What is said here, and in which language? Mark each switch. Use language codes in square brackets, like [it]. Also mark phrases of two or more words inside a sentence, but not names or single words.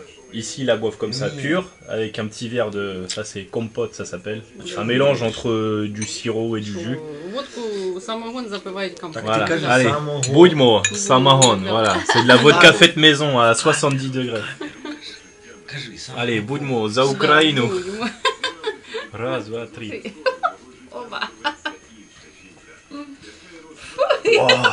[fr] Ici, ils la boivent comme ça, pure, avec un petit verre de... Ça, c'est compote, ça s'appelle. Un mélange entre du sirop et du jus. Voilà. Allez, [uk] Budmo, Samahon. [fr] Voilà. C'est de la vodka faite maison à 70 degrés. Allez, Budmo, [uk] за Україну. Раз, два, три. Oh.